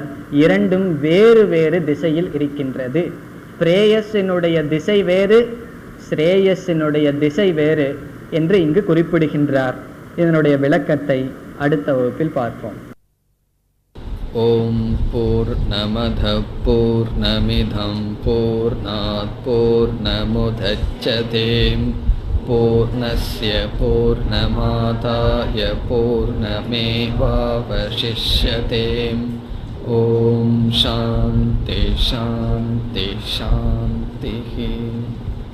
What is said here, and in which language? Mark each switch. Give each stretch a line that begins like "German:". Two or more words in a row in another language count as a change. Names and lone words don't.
Tamil: இரண்டும் வேறு வேறு திசையில் இருக்கின்றது. பிரேயஸினுடைய திசை வேறு, ஸ்ரேயஸினுடைய திசை வேறு என்று இங்கு குறிப்பிடுகின்றார். இதனுடைய விளக்கத்தை அடுத்த வகுப்பில் பார்ப்போம்.
Sanskrit: ॐ पूर्णमदः पूर्णमिदं पूर्णात् पूर्णमुदच्यते पूर्णस्य पूर्णमादाय पूर्णमेवावशिष्यते. ॐ शान्तिः शान्तिः शान्तिः.